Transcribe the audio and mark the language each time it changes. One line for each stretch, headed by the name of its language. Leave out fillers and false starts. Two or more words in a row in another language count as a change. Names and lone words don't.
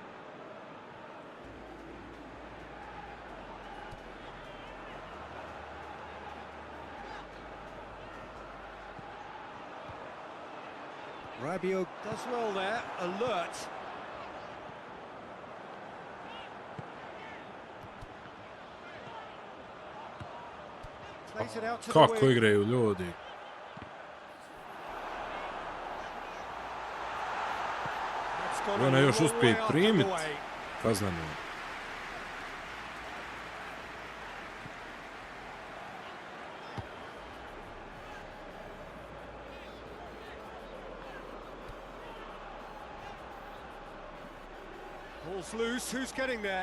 English: Rabiot does well there, alert. Plays it out to the
Croatian: Kako
English: wing.
Croatian: igraju ljudi?
English: It's gone
Croatian: I ona a još
English: long
Croatian: uspije
English: way
Croatian: primit
English: up the way.
Croatian: kaznenu.
English: Ball's loose, who's getting there?